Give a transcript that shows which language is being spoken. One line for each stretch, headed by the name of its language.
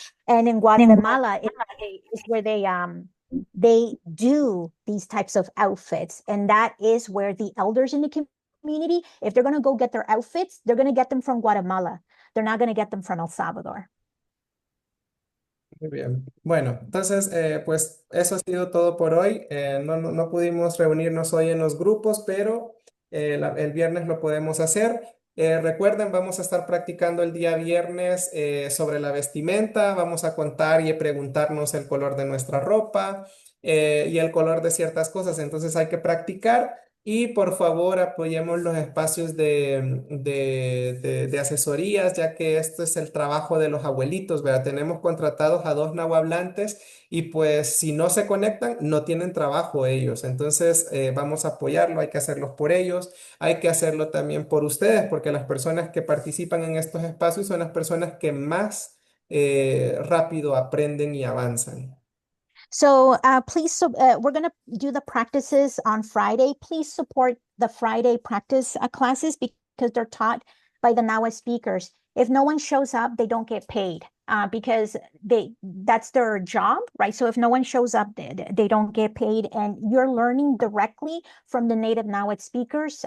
English: And in Guatemala, is where they do these types of outfits. And that is where the elders in the community, if they're going to go get their outfits, they're going to get them from Guatemala. They're not going to get them from El Salvador.
Spanish: Muy bien. Bueno, entonces, pues eso ha sido todo por hoy. No pudimos reunirnos hoy en los grupos, pero el viernes lo podemos hacer. Recuerden, vamos a estar practicando el día viernes sobre la vestimenta. Vamos a contar y preguntarnos el color de nuestra ropa y el color de ciertas cosas. Entonces hay que practicar. Y por favor apoyemos los espacios de asesorías, ya que esto es el trabajo de los abuelitos, ¿verdad? Tenemos contratados a 2 nahuablantes y pues si no se conectan, no tienen trabajo ellos. Entonces vamos a apoyarlo, hay que hacerlo por ellos, hay que hacerlo también por ustedes, porque las personas que participan en estos espacios son las personas que más rápido aprenden y avanzan.
English: So please, we're going to do the practices on Friday. Please support the Friday practice classes because they're taught by the NAWA speakers. If no one shows up, they don't get paid because that's their job, right? So if no one shows up, they don't get paid, and you're learning directly from the native NAWA speakers.